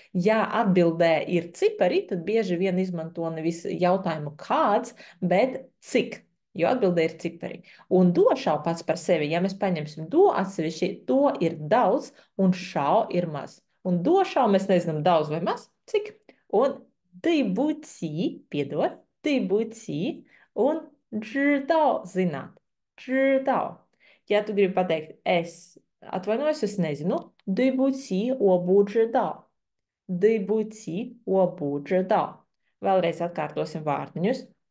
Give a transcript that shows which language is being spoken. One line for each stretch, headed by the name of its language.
Latvian: Ja atbildē ir cipari, tad bieži vien izmanto nevis jautājumu kāds, bet cik, jo atbildē ir cipari. Un došau pats par sevi, ja mēs paņemsim do atsevišķi, do ir daudz un šau ir maz. Un došau mēs nezinām daudz vai maz, cik. Un
Chinese: 对不起,
Latvian: piedod, 对不起, un
Chinese: 知道,
Latvian: zināt, 知道. Ja tu gribi pateikt, es atvainojos, es nezinu,
Chinese: 对不起, 我不知道. 对不起, 我不知道.
Latvian: Vēlreiz atkārtosim vārdiņus.